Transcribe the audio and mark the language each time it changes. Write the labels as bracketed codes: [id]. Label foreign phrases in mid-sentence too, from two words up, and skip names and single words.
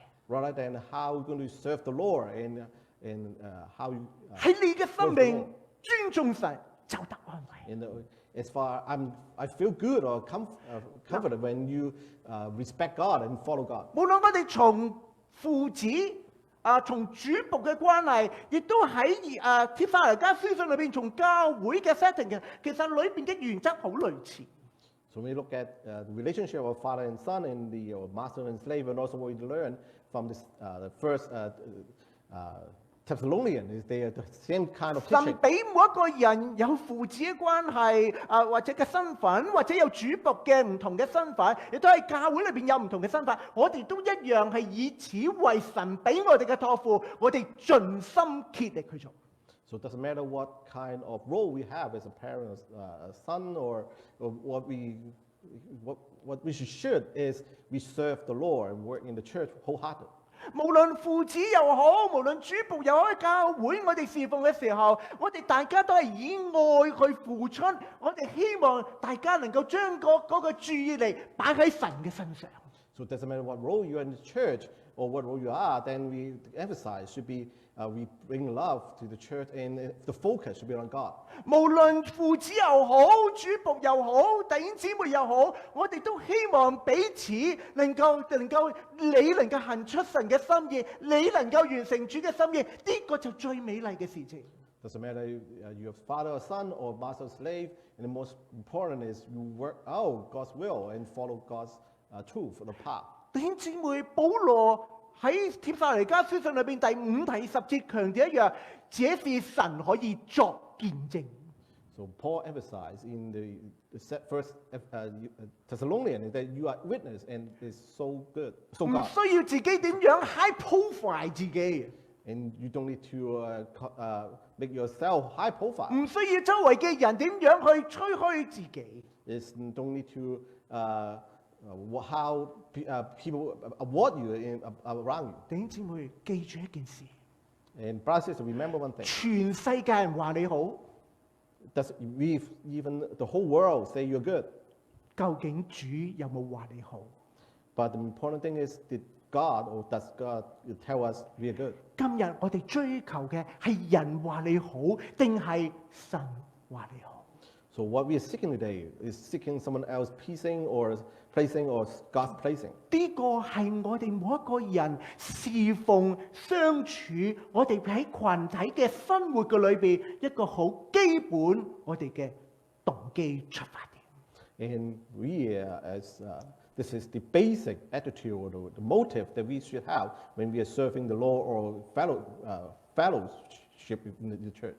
[en] Rather than how you're going to serve the Lord and how you [yue] 喺你嘅生命尊重神就得安慰。 [en] And as far I feel good or comforted when you respect God and follow God. [yue] 無論我哋從父子從主僕嘅關係，亦都喺帖撒羅尼迦書信裏邊，從教會嘅 setting 嘅，其實裏邊嘅原則好類似。 [en] So when we look at the relationship of father and son and the master and slave, and also what we learn from this, the first Thessalonian is they are the same kind of teaching. [yue] 神俾每一個人有父子嘅關係，或者嘅身份，或者有主僕嘅唔同嘅身份，亦都喺教會裏邊有唔同嘅身份。我哋都一樣係以此為神俾我哋嘅託付，我哋盡心竭力去做。 [en] So it doesn't matter what kind of role we have as a parent, a son, or what we should is we serve the Lord and work in the church wholeheartedly. [yue] 無論父子又好，無論主僕又好，喺教會我哋侍奉嘅時候，我哋大家都係以愛去付出。我哋希望大家能夠將嗰個注意力擺喺神嘅身上。 [en] So it doesn't matter what role you are in the church or what role you are, then we emphasize should be we bring love to the church and the focus should be on God. [yue] 無論父子又好，主僕又好，弟兄姊妹又好，我哋都希望彼此能夠你能夠行出神嘅心意，你能夠完成主嘅心意，呢個就最美麗嘅事情。 [en] Doesn't matter you have father or son or master or slave, and the most important is you work out God's will and follow God's truth, the path. [yue] 弟兄姊妹，保羅喺帖撒羅尼迦書信裏邊第5、第10節強調一樣，這是神可以作見證。 [en] So Paul emphasized in the first Thessalonian that you are witness and is so good, so [yue] 唔 [en] God. [yue] 需要自己點樣 [en] high profile [yue] 自己， [en] And you don't need to make yourself high profile. [yue] 唔需要周圍嘅人點樣去吹噓自己。 [en] You don't need to how people award you around you. [yue] 弟兄姊妹，記住一件事， [en] And brothers and sisters, remember one thing. [yue] 全世界人話你好， [en] Even the whole world say you're good. [yue] 究竟主有冇話你好？ [en] But the important thing is, did God or does God tell us we are good? [yue] 今日我哋追求嘅係人話你好，定係神話你好？ [en] So what we are seeking today is seeking someone else pleasing or placing or God's placing. [yue] 呢個係我哋每一個人侍奉相處，我哋喺群體嘅生活嘅裏邊一個好基本我哋嘅動機出發點。 [en] And we this is the basic attitude or the motive that we should have when we are serving the Lord or fellowship in the church.